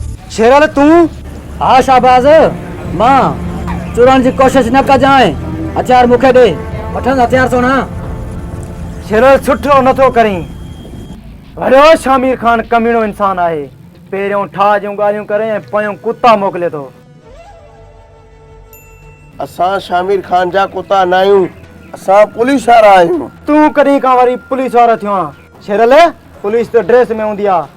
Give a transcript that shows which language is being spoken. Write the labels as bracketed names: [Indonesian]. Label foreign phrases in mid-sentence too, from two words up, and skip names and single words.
[Sindhi] शेराल तू? हाँ शाहबाज, मां चुराण जी कोशिश न कजाए। हथियार मुखे दे। वठन हथियार सो ना। शेराल सुठो नथो करी। वड़ो शामिर खान कमीनो इंसान आहे। पेरियों ठा जूं गालियूं करे ऐं पोयों कुत्ता मोकिले थो। असां शामिर खान जा कुत्ता न आहियूं, असां पुलिस वारा आहियूं। तू कॾहिं खां वरी पुलिस वारो थियो आहे? शेरल, पुलिस तो ड्रेस में हूंदी आहे।